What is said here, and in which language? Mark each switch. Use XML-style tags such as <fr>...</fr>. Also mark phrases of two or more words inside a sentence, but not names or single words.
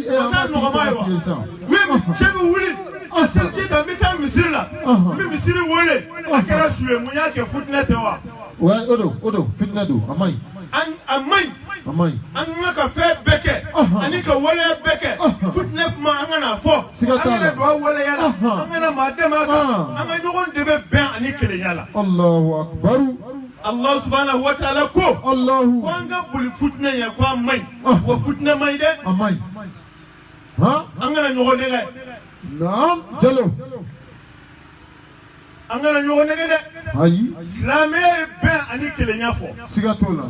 <bm>o t'a nɔgɔma ye wa u ye cɛ bɛ wuli a seliji ta n bɛ taa misiri la n bɛ misiri wele a kɛra su ye mun y'a kɛ futinɛ tɛ wa o do fitinɛ do a man ɲi. a man ɲi. A man ɲi. An ka fɛn bɛɛ kɛ ani ka waleya bɛɛ kɛ futinɛ kuma an kana fɔ an kana don a waleya la an kana maa dɛmɛ a kan an ka ɲɔgɔn dɛmɛ bɛn ani kelenya la.</bm> <ar>الله أكبر. الله سبحانه وتعالى ko Allahu.</ar> <bm>ko an ka boli futinɛ ye ko an man ɲi wa futinɛ man ɲi dɛ. A man ɲi. An kana ɲɔgɔn nɛgɛ. Naam Jalo. An kana ɲɔgɔn nɛgɛ dɛ. Ayi. Silamɛya ye bɛn ani kelenya fɔ. Siga t'o la.</bm>